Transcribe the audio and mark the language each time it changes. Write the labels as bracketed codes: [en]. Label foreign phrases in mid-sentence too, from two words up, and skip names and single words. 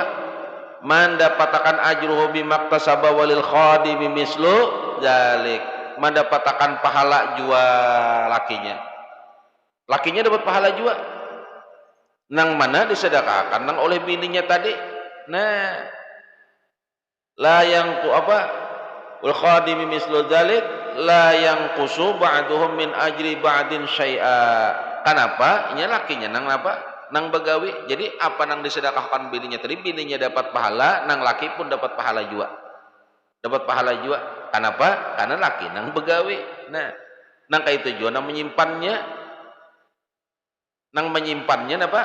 [bjn] Mendapatkan [ar] أجره بما اكتسب وللخادم مثل ذلك, [bjn] mendapatkan pahala juga lakinya dapat pahala juga nang mana disedekahkan nang oleh bininya tadi. Nah, la yang ku apa [ar] والخادم مثل ذلك لا ينقص بعضهم من أجر بعض شيئا. Kenapa? [bjn] Ini lakinya nang apa? Nang begawi. Jadi apa nang disedekahkan bininya tadi, bininya dapat pahala, nang laki pun dapat pahala juga. Dapat pahala juga. Kenapa? Karena laki nang begawi. Nah, nang kayak itu juga nang menyimpannya apa?